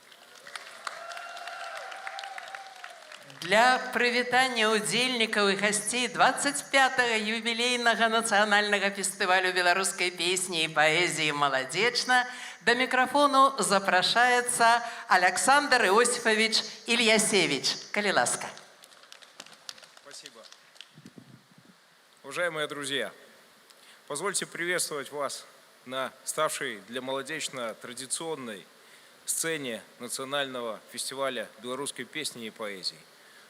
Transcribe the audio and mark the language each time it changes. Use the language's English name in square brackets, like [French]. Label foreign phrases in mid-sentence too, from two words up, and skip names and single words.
[Belarusian] Для прывітання ўдзельнікаў і гасцей 25-го юбілейнага нацыянальнага фестывалю беларускай песні і паэзіі «Маладзечна» [Russian] до микрофону [Belarusian] запрашаецца Александр Иосифович Ильясевич. Калі ласка. [Russian] Спасибо. Уважаемые друзья, позвольте приветствовать вас на ставшей для Молодечно традиционной сцене национального фестиваля белорусской песни и поэзии.